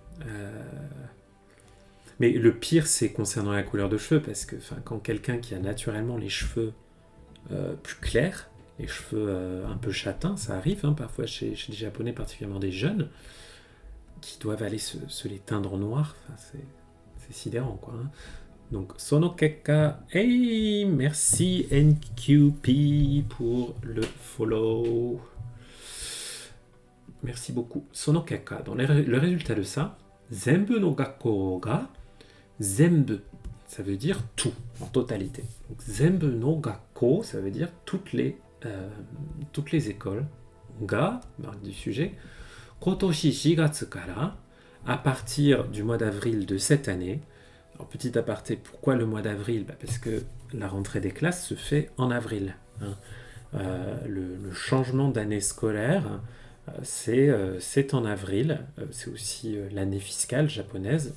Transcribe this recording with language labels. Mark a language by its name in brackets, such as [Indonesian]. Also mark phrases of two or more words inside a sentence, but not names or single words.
[French] Mais le pire, c'est concernant la couleur de cheveux, parce que quand quelqu'un qui a naturellement les cheveux plus clairs, les cheveux un peu châtains, ça arrive parfois chez les Japonais, particulièrement des jeunes, qui doivent aller se les teindre en noir. C'est sidérant, quoi. Donc, [Japanese] その結果. [French] Hey, merci NQP pour le follow. Merci beaucoup. [Japanese] その結果. [French] Donc, le résultat de ça, [Japanese] 全部の学校が、全部, [French] ça veut dire tout, en totalité. Donc, [Japanese] 全部の学校, [French] ça veut dire toutes les écoles. Ga, marque du sujet. [Japanese] 今年四月から, [French] à partir du mois d'avril de cette année. Alors, petit aparté, pourquoi le mois d'avril ? Parce que la rentrée des classes se fait en avril. Le changement d'année scolaire, c'est en avril. C'est aussi l'année fiscale japonaise.